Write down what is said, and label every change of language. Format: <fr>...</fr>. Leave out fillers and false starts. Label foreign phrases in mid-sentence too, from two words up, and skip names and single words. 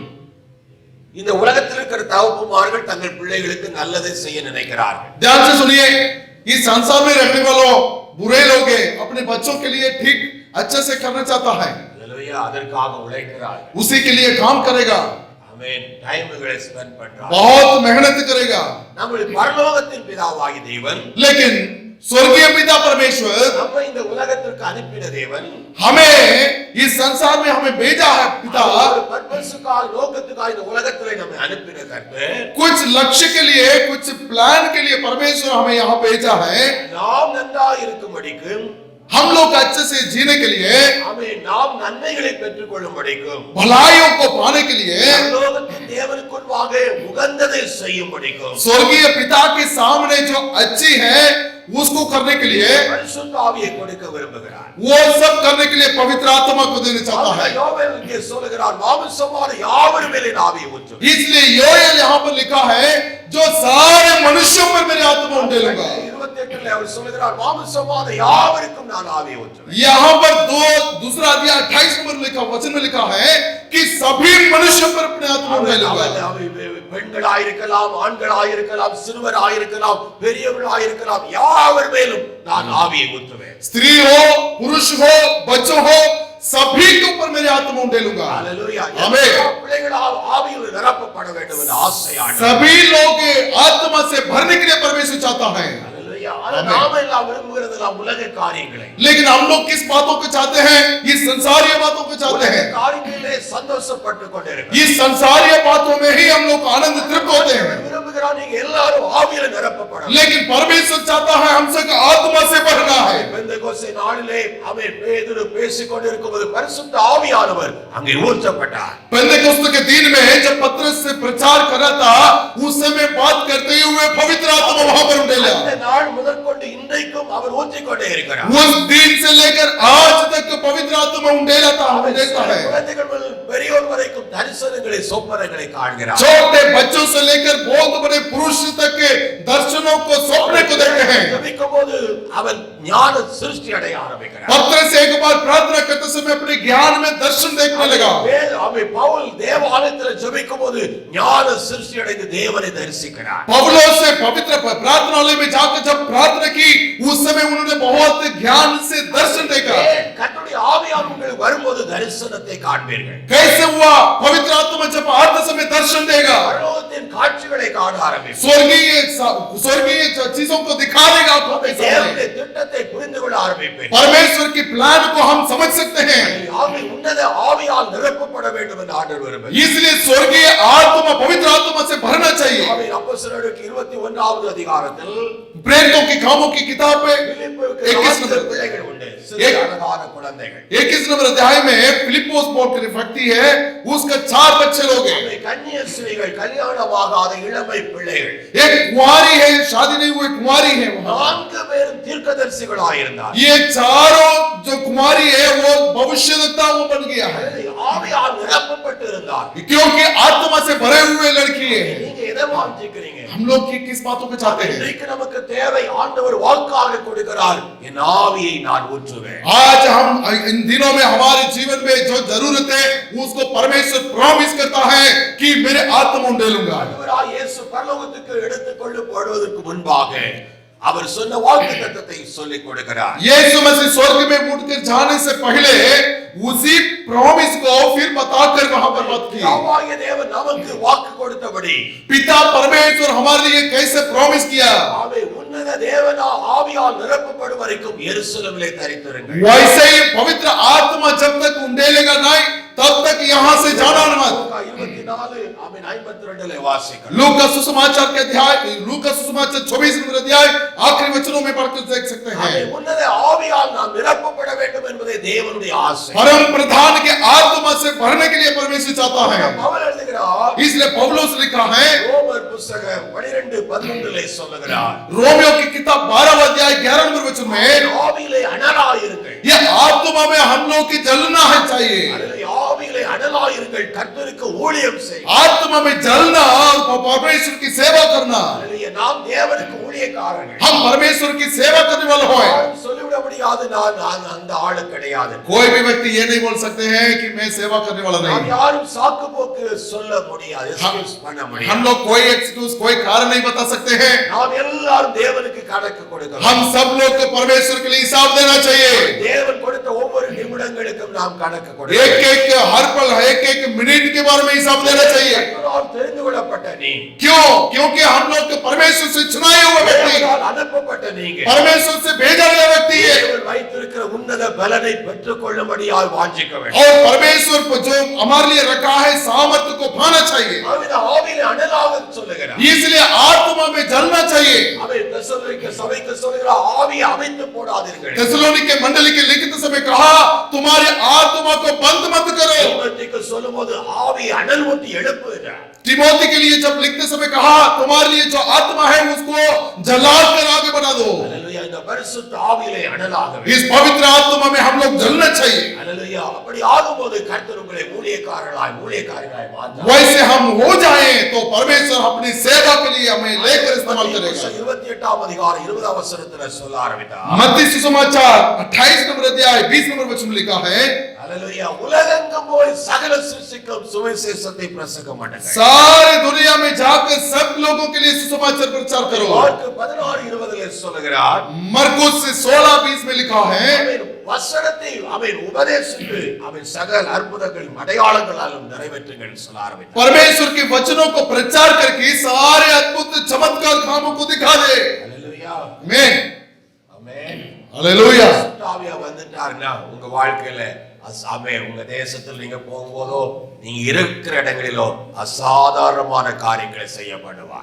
<ta>இந்த உலகத்தில் இருக்கிற தகப்பன்மார்கள் தங்கள் பிள்ளைகளுக்கு நல்லதை செய்ய நினைக்கிறார்கள்.</ta> <hi>ध्यान से सुनिए, इस संसार में रहने वालों बुरे लोग हैं, अपने बच्चों के लिए ठीक अच्छे से करना चाहता है,</hi> <ta>அல்லேலூயா. அதற்காக உழைக்கிறார்.</ta> <hi>उसी के लिए काम करेगा,</hi> <ta>ஆமென்.</ta> <en>times spend</en> <ta>பண்றார்.</ta> <hi>बहुत मेहनत करेगा।</hi> <ta>நம்முடைய பரலோகத்தின் பிதாவாகிய தேவன்,</ta> <hi>लेकिन स्वर्गीय पिता परमेश्वर</hi> <ta>நம்ம இந்த உலகத்திற்கு அனுப்பின தேவன்,</ta> <hi>हमें इस संसार में हमें भेजा है। पिता</hi> <ta>ஒரு பர்பஸுக்காக நோக்கத்துக்காக இந்த உலகத்திலே நம்மை அனுப்பின கர்த்தர்,</ta> <hi>कुछ लक्ष्य के लिए, कुछ प्लान के लिए परमेश्वर हमें यहाँ भेजा है।</hi> <ta>நாம் நன்றா இருக்கும்படிக்கு,</ta> <hi>हम लोग अच्छे से जीने के लिए,</hi> <ta>ஆமென், நாம் நன்மைகளை பெற்றுக் கொள்ளும்படிக்கும்</ta> <hi>भलाइयों को पाने के लिए</hi> <ta>பரலோகத்தின் தேவனுக்கு முன்பாக உகந்ததை செய்யும்படிக்கும்</ta> <hi>स्वर्गीय पिता के सामने जो अच्छी है उसको करने के लिए</hi> <ta>பரிசுத்த ஆவியை கொடுக்க விரும்புகிறார்.</ta> <hi>वो सब करने के लिए पवित्र आत्मा को देना चाहता है.</hi> <ta>யோவேல் இங்கே சொல்லுகிறார், மாம்சமான யாவர் மேலே ஆவியை ஊற்றுவேன்.</ta> <hi>इसलिए योएल यहाँ पर लिखा है जो सारे मनुष्यों पर मेरी आत्मा उंडेलूंगा.</hi> <ta>28 அவர் சொல்லுகிறார், மாம்சமான யாவருக்கும் நான் ஆவியை ஊற்றுவேன்.</ta> <hi>यहाँ पर दूसरा अध्याय 28 नंबर लिखा वचन में लिखा है कि सभी मनुष्यों पर अपने आत्मा उंडेलूंगा.</hi> <ta>பெண்களாயிருக்கலாம், ஆண்களாயிருக்கலாம், சிறுவராயிருக்கலாம், பெரியவர்களாயிருக்கலாம், யாவர் மேலும் நான் ஆவியை ஊற்றுவேன்.</ta> <hi>स्त्री हो, पुरुष हो, बच्चों हो, सभी के ऊपर मेरी आत्मा उंडेलूंगा. हालेलुया. आमीन.</hi> <ta>பிள்ளைகளால் ஆவியில் நிரப்பப்பட வேண்டும் என்ற ஆசையானது.</ta> <hi>सभी लोग आत्मा से भरने के लिए परमेश्वर चाहता है.</hi> <ta>நாம எல்லாம் விரும்புகிறதெல்லாம் உலக காரியங்களை.</ta> <hi>लेकिन हम लोग किस बातों को चाहते हैं? ये संसारीय बातों को चाहते हैं.</hi> <ta>காரியங்களிலே சந்தோஷப்பட்டு கொண்டிருக்கிறோம்.</ta> <hi>ये संसारीय बातों में ही हम लोग आनंद तृप्त होते हैं.</hi> <ta>விரும்புகிறார் நீங்க எல்லாரும் ஆவியில நிரப்பப்பட.</ta> <hi>लेकिन परमेश्वर चाहता है हमसे आत्मा से भरना है.</hi> <ta>பெந்தெகோஸ்தே நாளிலே அவன் பேதுரு பேசிக் கொண்டிருக்கும்போது பரிசுத்த ஆவியானவர் அங்கே ஊற்றப்பட்டார்.</ta> <hi>पेंतेकोस्त के दिन में जब पतरस से प्रचार कर रहा था उस समय बात करते हुए पवित्र आत्मा वहां पर उंडेला.</hi> <ta>அந்த நாள் முதற்கொண்டு இன்றைக்கும் அவர் ஊற்றிக்கொண்டே இருக்கிறார்.</ta> <hi>उस दिन से लेकर आज तक पवित्र आत्मा उंडेला था, उंडेलता है.</hi> <ta>குழந்தைகள் முதல் பெரியோர் வரைக்கும் தரிசனங்களை சொப்பனங்களை காண்கிறார்.</ta> <hi>छोटे बच्चों से लेकर बहुत बड़े पुरुष तक के दर्शनों को सपने को देखते हैं.</hi> <ta>ஜெபிக்கும்போது அவன் ஞான சிருஷ்டி அடைய ஆரம்பிக்கிறார்.</ta> <hi>पतरस एक बार प्रार्थना करते समय अपने ज्ञान में दर्शन देखने लगा.</hi> <ta>அவன் பவுல் தேவாலயத்தில் ஜெபிக்கும்போது ஞான சிருஷ்டி அடைந்து தேவனை தரிசிக்கிறார்.</ta> <hi>पौलुस से पवित्र प्रार्थनालय में जाकर जब प्रार्थना की उस समय उन्होंने बहुत ज्ञान से दर्शन देखा.</hi> <ta>கர்த்தருடைய ஆவியானவர் உங்களுக்கு வரும்போது தரிசனத்தை காண்பீர்கள்.</ta> <hi>कैसे हुआ? पवित्र आत्मा जब आते समय दर्शन देगा,</hi> <ta>பரலோகத்தின் காட்சிகளை காண ஆரம்பிப்பீர்கள்.</ta> <hi>स्वर्गीय चीजों को दिखा देगा आपको.</hi> <ta>தேவனுடைய திட்டத்தை புரிந்து கொள்ள ஆரம்பிப்பீர்கள்.</ta> <hi>परमेश्वर की प्लान को हम समझ सकते हैं.</hi> <ta>ஆவி உன்னத ஆவியால் நிரப்பப்பட வேண்டும் என்று ஆண்டவர் விரும்புகிறார்.</ta> <hi>इसलिए स्वर्गीय आत्मा पवित्र आत्मा से भरना चाहिए.</hi> <ta>ஆமென். அப்போஸ்தலர்களுக்கு 21வது அதிகாரத்தில்</ta> <hi>प्रेरितों की कामों की किताब में</hi> <ta>பிலிப்புக்கு 21 4 பிள்ளைகள் உண்டு. சிறு அழகான குழந்தைகள்.</ta> <hi>21 नंबर अध्याय में फिलिप्पोस बोल कर व्यक्ति है, उसका 4 बच्चे लोग हैं.</hi> <ta>கன்னிய स्त्रीகள், கல்யாணமாகாத இளமை பிள்ளைகள்.</ta> <hi>एक कुंवारी है, शादी नहीं हुई कुंवारी है वहां.</hi> <ta>4 பேரும் தீர்க்கதரிசிகளாயிருந்தார்.</ta> <hi>ये चारों जो कुंवारी है वो भविष्यवक्ता वो बन गया है,</hi> <ta>ஆவியால் நிரப்பப்பட்டு இருந்தார்.</ta> <hi>क्योंकि आत्मा से भरे हुए लड़की है.</hi> <ta>நீங்க எதை வாஞ்சிக்கிறீங்க?</ta> <hi>हम लोग की किस बातों को चाहते हैं?</hi> <ta>இன்றைக்கு நமக்கு தேவை ஆண்டவர் வாக்காக கொடுக்கிறார், என் ஆவியை நான் ஊற்றுவேன்.</ta> <hi>आज हम इन दिनों में हमारे जीवन में जो जरूरत है उसको परमेश्वर प्रॉमिस करता है कि मेरे आत्मा उंडेलूंगा.</hi> <ta>ஆண்டவராய் இயேசு பரலோகத்துக்கு எடுத்துக் கொள்ளப்படுவதற்கு முன்பாக அவர் சொன்ன வாக்குத்தத்தத்தை சொல்லிக் கொடுக்கிறார்.</ta> <hi>यीशु मसीह स्वर्ग में उठकर जाने से पहले उसी प्रॉमिस को फिर बताकर वहां पर बात की.</hi> <ta>பிதாவாகிய தேவன் நமக்கு வாக்கு கொடுத்தபடி</ta> <hi>पिता परमेश्वर हमारे लिए कैसे प्रॉमिस किया,</hi> <ta>ஆவே உன்னத தேவனா ஆவியால் நிரப்பப்படும் வரைக்கும் எருசலேமிலே தரித்திருங்கள்.</ta> <hi>वैसे ही पवित्र आत्मा जब तक उंडेलेगा नहीं तब तक यहाँ से जाना मत.</hi> <ta>24 ஆமென் 52லே வாசிக்கலாம்.</ta> <hi>लूका सुसमाचार के अध्याय, लूका सुसमाचार 24 नंबर अध्याय आखिरी वचनों में पढ़कर देख सकते हैं.</hi> <ta>ஆமென். உன்னத ஆவியால் நாம் நிரப்பப்பட வேண்டும் என்பதே தேவனுடைய ஆசை.</ta> <hi>परम प्रधान के आत्मा से भरने के लिए परमेश्वर चाहता है.</hi> <ta>பவுல் எழுதுகிறார்,</ta> <hi>इसलिए पौलुस लिखा है</hi> <ta>ரோமர் புத்தகம் 12:11லே சொல்லுகிறார்,</ta> <hi>रोमियो की किताब 12 अध्याय 11 नंबर वचन में</hi> <ta>ஆவியிலே அனலாயிருங்கள்.</ta> <hi>ये आत्मा में हम लोग की जलना है चाहिए.</hi> <ta>ஆவியிலே அனலாயிருங்கள், கர்த்தருக்கு ஊழியம் செய்.</ta> <hi>आत्मा में जलना और परमेश्वर की सेवा करना.</hi> <ta>நாம் தேவனுக்கு ஊழியக்காரர்கள்.</ta> <hi>हम परमेश्वर की सेवा करने वाले हैं.</hi> <ta>யாரும் சொல்லிவிட முடியாது நான் அந்த ஆளு கிடையாது.</ta> <hi>कोई भी व्यक्ति ये नहीं बोल सकते हैं कि मैं सेवा करने वाला</hi> <ta>நாம்</ta> <hi>नहीं.</hi> <ta>யாரும் சாக்கு போக்கு சொல்ல முடியாது, எக்ஸ்கியூஸ் பண்ண</ta> <hi>हम</hi> <ta>முடியாது.</ta> <hi>लोग कोई एक्सक्यूज कोई कारण नहीं बता सकते हैं.</hi> <ta>நாம் எல்லாரும் தேவனுக்கு கணக்கு கொடுக்கிறோம்.</ta> <hi>हम सब लोग को परमेश्वर के लिए हिसाब देना चाहिए.</hi> <ta>தேவன் கொடுத்த ஒவ்வொரு நிமிடங்களுக்கும் நாம் கணக்கு</ta> <hi>एक</hi> <ta>கொடுக்கிறோம்.</ta> <hi>एक हर पल एक एक मिनट के बारे में हिसाब देना चाहिए.</hi> <ta>கர்த்தரால் தெரிந்து கொள்ளப்பட்ட நீ,</ta> <hi>क्यों? क्योंकि हम लोग के परमेश्वर से चुनाए हुए व्यक्ति,</hi> <ta>தேவனால் அனுப்பப்பட்ட நீங்க</ta> <hi>परमेश्वर से भेजा गया व्यक्ति है.</hi> <ta>தேவன் வைத்திருக்கிற உன்னத பலனை பெற்றுக் கொள்ளும்படியாய் வாஞ்சிக்க வேண்டும்.</ta> <hi>और परमेश्वर को जो हमारे लिए रखा है सामर्थ्य को पाना चाहिए.</hi> <ta>ஆவித ஆவியிலே அனலாக சொல்லுகிறார்.</ta> <hi>इसलिए आत्मा में जलना चाहिए.</hi> <ta>அவை தெசலோனிக்க சபைக்கு சொல்லுகிறார், ஆவியை அமைத்து போடாதீர்கள்.</ta> <hi>थेसलोनिके मंडली के लिखित समय कहा, तुम्हारी आत्मा को बंद मत करो।</hi> <ta>தீமோத்தேயுக்கு சொல்லும்போது ஆவி அனல் ஊட்டி எழுப்புகிறார்.</ta> <hi>तिमोथी के लिए जब लिखते समय कहा तुम्हारे लिए जो आत्मा है उसको जला कर आगे बढ़ा दो।</hi> <ta>அல்லேலூயா. இந்த பரிசுத்த ஆவியிலே அனலாக வேண்டும்.</ta> <hi>इस पवित्र आत्मा में हम लोग जलना चाहिए।</hi> <ta>அல்லேலூயா. அப்படி ஆகும்போது கர்த்தர் உங்களை ஊழியக்காரர்களாய் மாற்றுவார்.</ta> <hi>वैसे हम हो जाएं तो परमेश्वर अपनी सेवा के लिए हमें लेकर इस्तेमाल करेगा।</hi> <ta>28 அதிகாரம் 20 வசனத்துல சொல்ல ஆரம்பித்தார்.</ta> <hi>मत्ती सुसमाचार 28 नंबर अध्याय 20 नंबर वचन में लिखा है,</hi> <ta>அல்லேலூயா. உலகெங்கும் போய் சகல சிருஷ்டிக்கும் சுவிசேஷத்தை பிரசங்கம் பண்ணுங்கள்.</ta> <hi>सारे दुनिया में जाकर सब लोगों के लिए सुसमाचार प्रचार करो।</hi> <ta>மார்க் 16:20 சொல்லுகிறார்.</ta> <hi>मरकुस से 16:20 में लिखा है,</hi> <ta>அவன் வசனத்தை அவன் உபதேசித்து அவன் சகல அற்புதங்கள் அடையாளங்களாலும் நிறைவேற்றுங்கள் சொல்ல ஆரம்பித்தார்.</ta> <hi>परमेश्वर के वचनों को प्रचार करके सारे अद्भुत चमत्कार कामों को दिखा दे।</hi> <ta>அல்லேலூயா.</ta> <hi>आमीन</hi> <ta>ஆமென்.</ta> <hi>हालेलुया।</hi> <ta>ஆவியா வந்துட்டாருன்னா உங்க வாழ்க்கையில அசாமே உங்க தேசத்தில் நீங்க போகும்போதோ நீங்க இருக்கிற இடங்களிலோ அசாதாரணமான காரியங்களை செய்யப்படுவார்.</ta>